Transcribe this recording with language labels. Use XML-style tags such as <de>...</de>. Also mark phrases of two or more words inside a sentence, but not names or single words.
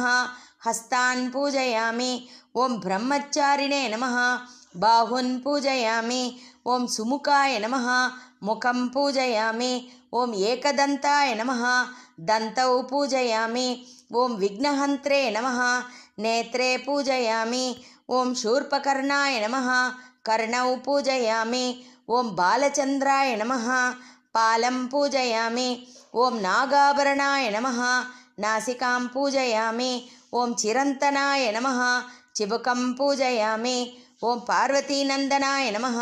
<sa>हस्तान् पूजयामि. ओं ब्रह्मचारिणे नमः. बाहून् पूजयामि. ओं सुमुखाय नमः. मुखं पूजयामि. ओं एकदन्ताय नमः. दन्तौ पूजयामि. ओं विघ्नहन्त्रे नमः. नेत्रे पूजयामि. ओं शूर्पकर्णाय नमः. कर्णौ पूजयामि. ओं बालचन्द्राय नमः. पालं पूजयामि. ओं नागाभरणाय नमः. नासिकां पूजयामि. ओं चिरन्तनाय नमः. चिबुकं पूजयामि. ओं पार्वतीनन्दनाय नमः.</sa>